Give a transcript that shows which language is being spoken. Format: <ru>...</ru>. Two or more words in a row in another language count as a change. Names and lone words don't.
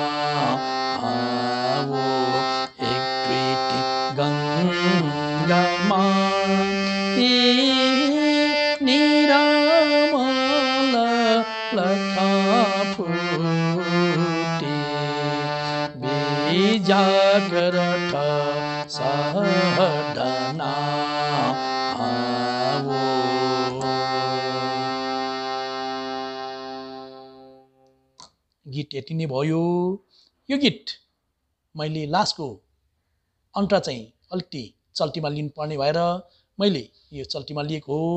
<ne>हो एक दुईटी गङ्गामा निरामल लखा फुटी बिजाग्रत सडना हो। गीत यति नै भयो। यो गीत मैले लास्टको अन्त चाहिँ अलिकति चल्तीमा लिनुपर्ने भएर मैले यो चल्तीमा लिएको हो।</ne>